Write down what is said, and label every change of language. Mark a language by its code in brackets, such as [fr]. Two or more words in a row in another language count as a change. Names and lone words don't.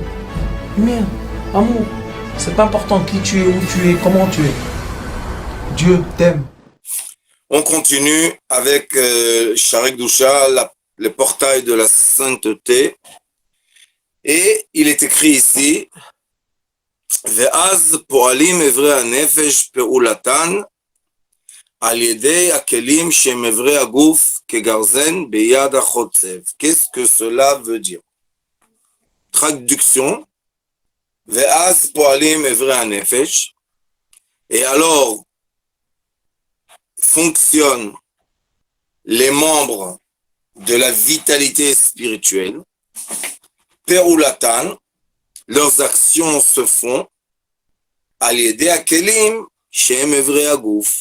[fr] Lumière, amour. C'est pas important qui tu es, où tu es, comment tu es. Dieu t'aime. On continue avec Sha'arei Kedusha, le portail de la sainteté. Et il est écrit ici, [he] ואז פועלים אברי הנפש פעולתן על ידי הכלים שם אברי הגוף כגרזן ביד החוצב. [fr] Qu'est-ce que cela veut dire? Traduction, [he] ואז פועלים אברי הנפש. [fr] Et alors, fonctionnent les membres de la vitalité spirituelle, Perulatan, leurs actions se font, [he] על ידי הכלים, שם אברי הגוף.